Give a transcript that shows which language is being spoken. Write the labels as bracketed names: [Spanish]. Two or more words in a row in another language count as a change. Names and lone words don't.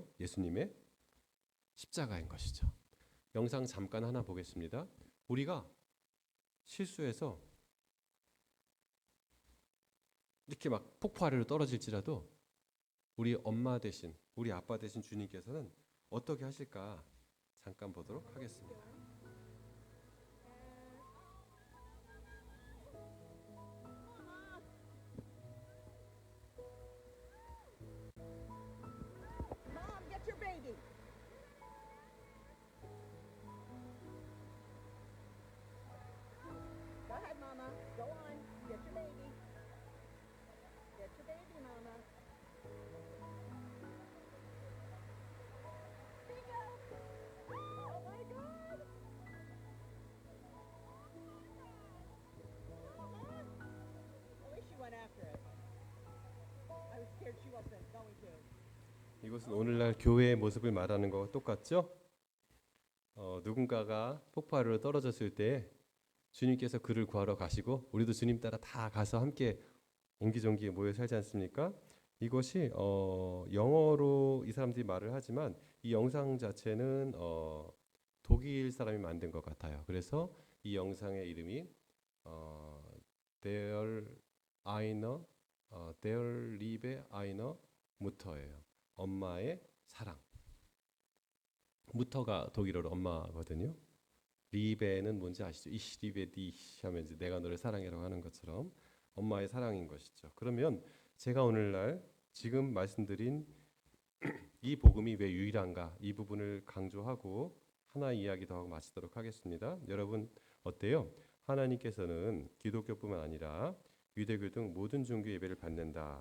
[Korean] 예수님의 십자가인 것이죠. 영상 잠깐 하나 보겠습니다. 우리가 실수해서 이렇게 막 폭포 아래로 떨어질지라도 우리 엄마 대신 우리 아빠 대신 주님께서는 어떻게 하실까 잠깐 보도록 하겠습니다. [English] Mom, get your baby. Go ahead, Mama. Go on. Get your baby. Get your baby, Mama. Bingo! Oh my God! Mama! At least she went after it. I was scared she wasn't going to. [Korean] 이것은 오늘날 교회의 모습을 말하는 것과 똑같죠? 누군가가 폭포아래로 떨어졌을 때 주님께서 그를 구하러 가시고 우리도 주님 따라 다 가서 함께 옹기종기 모여 살지 않습니까? 이것이 영어로 이 사람들이 말을 하지만 이 영상 자체는 독일 사람이 만든 것 같아요. 그래서 이 영상의 이름이 Der eine, Der Liebe eine Mutter예요. 엄마의 사랑. 무터가 독일어로 엄마거든요. 리베는 뭔지 아시죠? [German] Ich liebe dich [Korean] 하면 이제 내가 너를 사랑해라고 하는 것처럼 엄마의 사랑인 것이죠. 그러면 제가 오늘날 지금 말씀드린 이 복음이 왜 유일한가 이 부분을 강조하고 하나 이야기 더 하고 마치도록 하겠습니다. 여러분 어때요? 하나님께서는 기독교뿐만 아니라 유대교 등 모든 종교 예배를 받는다.